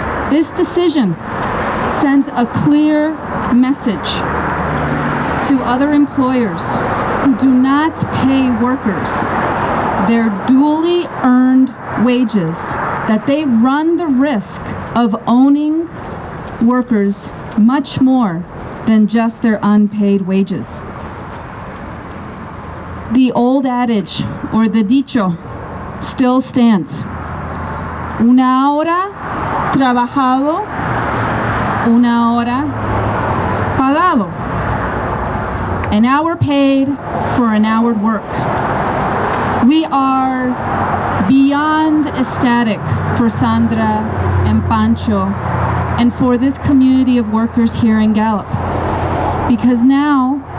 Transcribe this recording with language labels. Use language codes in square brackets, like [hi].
[en] This decision sends a clear message to other employers who do not pay workers their duly earned wages, that they run the risk of owning workers much more than just their unpaid wages. The old adage, or the dicho, still stands. [es] Una hora trabajado, una hora pagado. [en] An hour paid for an hour work. We are beyond ecstatic for Sandra and Pancho and for this community of workers here in Gallup, because now